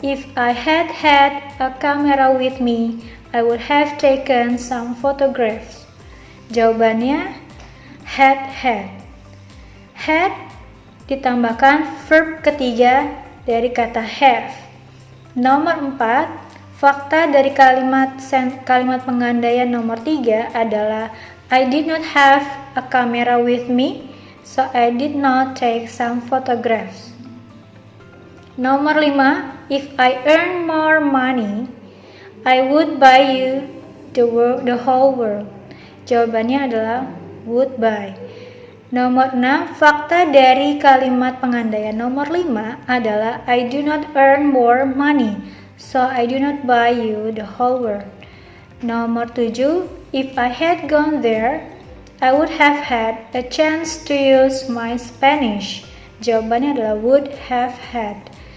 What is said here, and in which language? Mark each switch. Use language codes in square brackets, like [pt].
[en] If I had had a camera with me, I would have taken some photographs. [id] Jawabannya had. Had ditambahkan verb ketiga dari kata have. Nomor 4, fakta dari kalimat pengandaian nomor 3 adalah [en] I did not have a camera with me, so I did not take some photographs. [id] Nomor 5, [en] if I earn more money, I would buy you the whole world. [id] Jawabannya adalah would buy. Nomor 6, fakta dari kalimat pengandaian nomor 5 adalah [en] I do not earn more money, so I do not buy you the whole world. [id] Nomor 7, [en] if I had gone there, I would have had a chance to use my Spanish. [id] Jawabannya adalah would have had.